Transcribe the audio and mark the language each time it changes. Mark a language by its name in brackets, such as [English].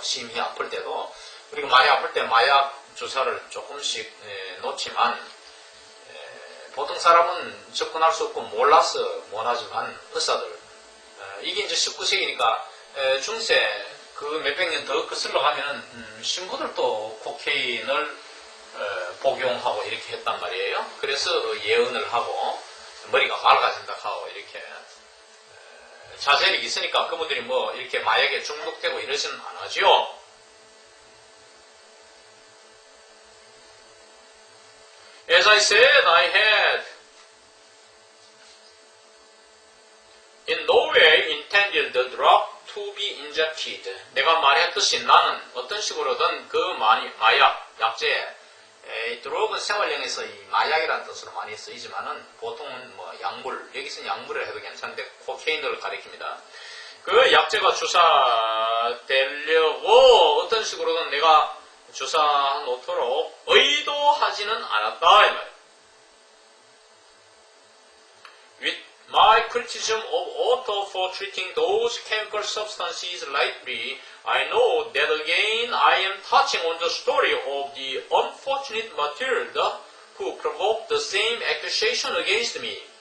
[Korean] 심히 아플 때도. 그리고 많이 아플 때 마약 주사를 조금씩 놓지만 보통 사람은 접근할 수 없고 몰라서 못하지만 의사들 이게 이제 19세기니까 중세 그 몇백 년 더 거슬러 가면은 신부들도 코케인을 복용하고 이렇게 했단 말이에요. 그래서 예언을 하고 머리가 맑아진다 하고 이렇게 자세력이 있으니까 그분들이 뭐 이렇게 마약에 중독되고 이러지는 않아죠. [English] As I said, I had in no way intended the drug to be injected. [Korean] 내가 말했듯이 나는 어떤 식으로든 그 마약, 약제, 드럭은 생활용에서 이 마약이라는 뜻으로 많이 쓰이지만은 보통은 뭐 약물, 여기서는 약물을 해도 괜찮은데 코케인을 가리킵니다. 그 약제가 주사되려고 어떤 식으로든 내가 주사 놓도록 의도하지는 않았다 이 말이에요. [English] With my criticism of Otto for treating those chemical substances lightly, I know that again I am touching on the story of the unfortunate Matilda who provoked the same accusation against me.